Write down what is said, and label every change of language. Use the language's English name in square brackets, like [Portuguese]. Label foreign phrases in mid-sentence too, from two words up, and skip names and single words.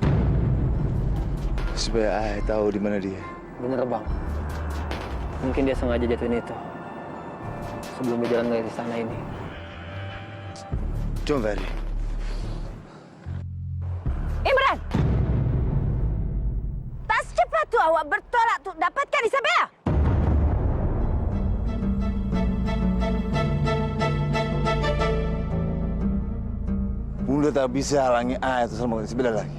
[Indonesian] Supaya ayah tahu di mana dia. Bener, Bang. Mungkin dia sengaja jatuhin itu. Sebelum dia jalan dari istana ini. John Ferry. Imran! [Malay] Tak secepat tu awak bertolak untuk dapatkan Isabella. [Indonesian] Bunda tak bisa halangi ayah atau sama Isabella lagi.